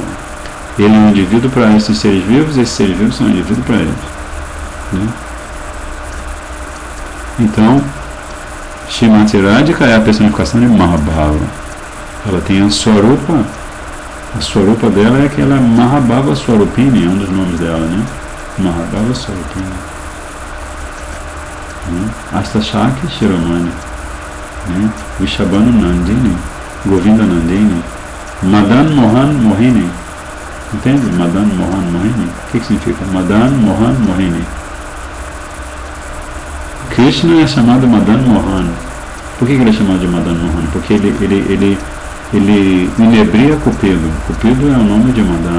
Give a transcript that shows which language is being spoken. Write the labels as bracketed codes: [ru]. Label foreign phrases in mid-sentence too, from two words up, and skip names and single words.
[pt] Ele é um indivíduo para esses seres vivos são um indivíduo para eles. Né? Então, Srimati Radhika é a personificação de Mahabhava. Ela tem a Swarupa. A Swarupa dela é aquela Mahabhava Swarupini, é um dos nomes dela, né? Mahabhava Swarupini. Né? Astashaki Shiromani. Né? Vishabhanu Nandini. Govinda Nandini. Madan Mohan Mohini. Entende? Madan Mohan Mohini. O que significa? Madan Mohan Mohini. Krishna é chamado Madan Mohan. Por que ele é chamado de Madan Mohan? Porque ele inebria Cupido. Cupido é o nome de Madan.